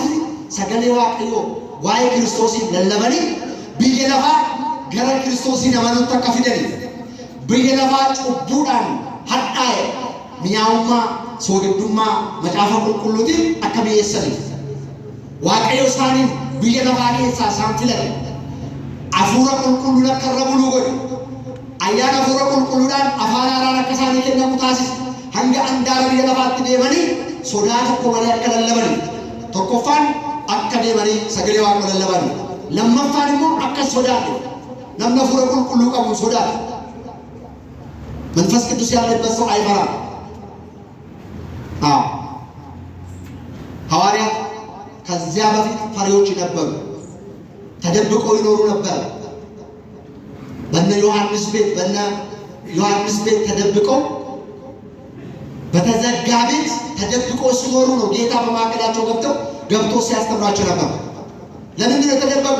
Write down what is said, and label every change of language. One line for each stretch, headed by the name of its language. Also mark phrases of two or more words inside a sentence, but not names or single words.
Oromo: sagalee waaqayyoo waa'ee kiristoosiin lallabanii biyya lafaa gara kiristoosiin amanuutti akka fidaniif biyya lafaa cubbuudhaan hadhaa'e mi'aawummaa soogidummaa macaafa qulqulluutiin akka mi'eessaniif waaqayyo isaaniin biyya lafaa keessaa isaan filate hafuura qulqulluun akka irra buluu godhe ayyaana hafuura qulqulluudhaan afaan haaraan akka isaanii kennamu taasisa. Hanga andaara biyya lafaatti deemanii sodaa tokko malee akka lallabanii tokkoffaan akka deemanii sagalee waaqa lallabanii lammaffaan immoo akka sodaate namni hafuura qulqulluu qabu sodaate
Amharic: መንፈስ ቅዱስ ያለበት ሰው አይፈራም። ሐዋርያት ከዚያ በፊት ፈሪዎች ነበሩ፣ ተደብቀው ይኖሩ ነበር። በነ ዮሐንስ ቤት ተደብቀው በተዘጋ ቤት ተደብቀው ሲኖሩ ነው ጌታ በማዕከላቸው ገብቶ ሲያስተምራቸው ነበር። ለምንድን ነው የተደበቁ?